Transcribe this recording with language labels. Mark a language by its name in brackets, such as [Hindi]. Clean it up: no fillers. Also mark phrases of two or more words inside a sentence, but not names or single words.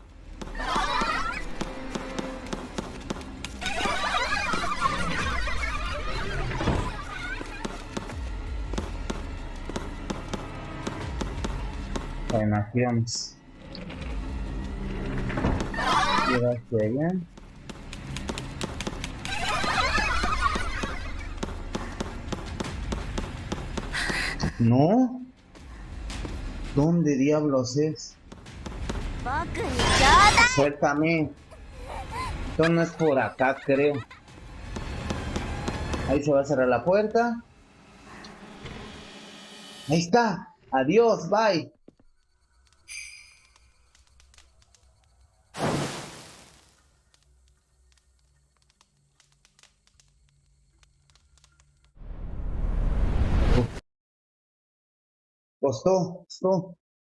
[Spanish] Bueno, aquí vamos. Llega hacia allá. ¿No? ¿Dónde diablos es? [Japanese] 僕にちょうだい [Spanish] Suéltame. Esto no es por acá, creo. Ahí se va a cerrar la puerta. Ahí está. Adiós, bye. Costó.